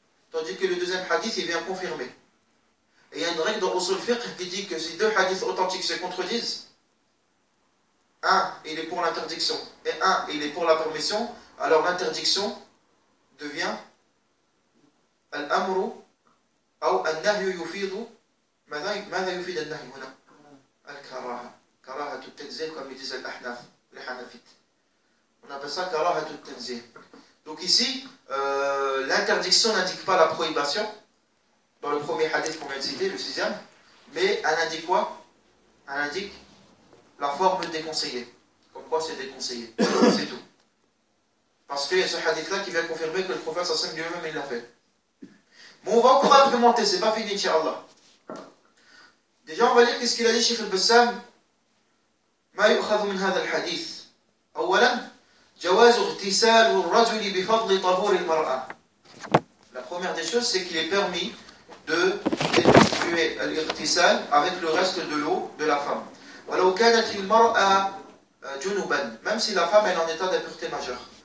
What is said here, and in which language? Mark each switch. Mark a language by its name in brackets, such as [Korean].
[French] Tandis que le deuxième hadith, il vient confirmer. Et il y a une règle dans Usul Fiqh qui dit que si deux hadiths authentiques se contredisent, un, il est pour l'interdiction, et un, il est pour la permission, alors l'interdiction devient al-amru ou al-nahyu yufidu. [Arabic] ماذا يفيد النهي هنا؟ الكراهة. كراهة التنزيه comme ils disent الأحناف, les Hanafites. On appelle ça كراهة التنزيه. [French] Donc ici, l'interdiction n'indique pas la prohibition, dans le premier hadith qu'on vient de citer, le sixième, mais elle indique quoi? Elle indique la forme déconseillée. Comme quoi c'est déconseillé. C'est tout. Parce qu'il y a ce hadith-là qui vient confirmer que le prophète sallallahu alayhi wa sallam lui-même il l'a fait. Mais on va encore argumenter, c'est pas fini, incha'Allah. Déjà, on va lire qu'est-ce qu'il a dit Cheikh al-Bassam. [Arabic] ما يؤخذ من هذا الحديث. أولا جواز اغتسال الرجل بفضل طهور المرأة. [French] La première des choses, c'est qu'il est permis de d'effectuer l'irtisal avec le reste de l'eau de la femme. [Arabic] ولو كانت المرأة جنبا, [French] même si la femme est en état d'impureté majeure.